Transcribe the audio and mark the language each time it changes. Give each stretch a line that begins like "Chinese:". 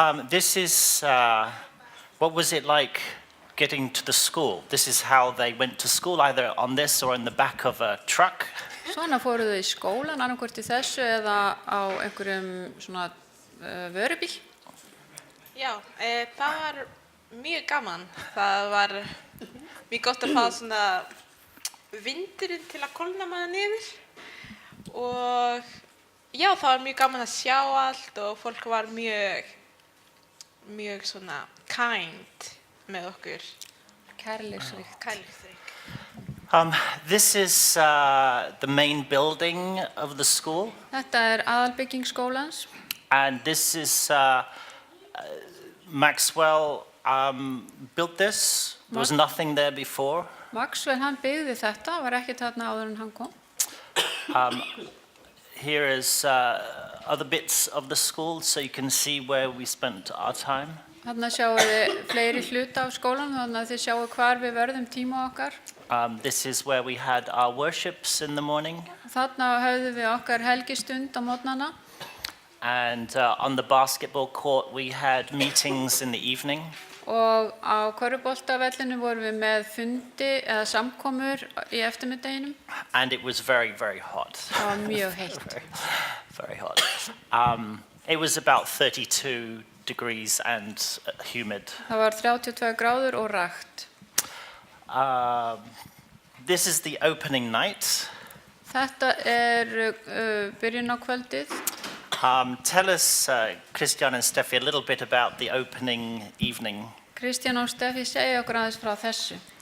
English: This is, what was it like getting to the school? This is how they went to school, either on this or in the back of a truck.
Icelandic: Svona fóru þau í skólan, annarkvort í þessu eða á einhverjum svona vörubíl. Já, það var mjög gaman. Það var mjög gott að fá svona vindurinn til að kólna maður niður. Og já, það var mjög gaman að sjá allt og fólk var mjög svona kind með okkur. Kærleiksríkt.
English: This is the main building of the school.
Icelandic: Þetta er aðalbygging skólans.
English: And this is, Maxwell built this. There was nothing there before.
Icelandic: Maxwell, hann byggði þetta, var ekki þarna áður en hann kom.
English: Here is other bits of the school, so you can see where we spent our time.
Icelandic: Þarna sjáum við fleiri hluta af skólan, þannig að þið sjáum hvar við verðum tíma okkar.
English: This is where we had our worships in the morning.
Icelandic: Þarna höfðum við okkar helgistund á morgnana.
English: And on the basketball court we had meetings in the evening.
Icelandic: Og á körfuboltavellinum vorum við með fundi eða samkomur í eftirmiddaginum.
English: And it was very, very hot.
Icelandic: Það var mjög heitt.
English: Very hot. It was about 32 degrees and humid.
Icelandic: Það var 32 gráður og rakt.
English: This is the opening night.
Icelandic: Þetta er byrjun á kvöldið.
English: Tell us, Kristiana and Stefany, a little bit about the opening evening.
Icelandic: Kristiana og Stefany, segja okkur aðeins frá þessu.